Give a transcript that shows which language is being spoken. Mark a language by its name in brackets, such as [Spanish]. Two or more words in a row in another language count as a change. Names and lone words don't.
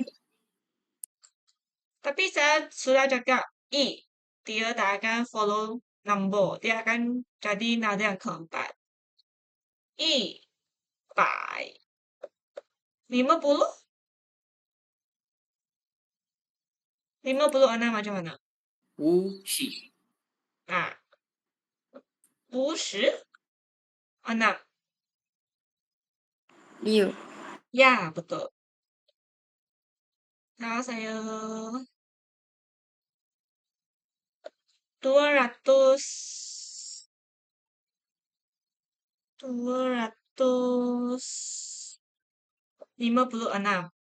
[Malay] Tapi saya sudah cakap dia tak akan [English] follow number. [Malay] Dia akan jadi nada yang keempat. 100. 50. 56 macam mana? [Chinese] 五十 [Malay] Ah, 56. Liu. Ya, betul. Kalau saya 200. 256.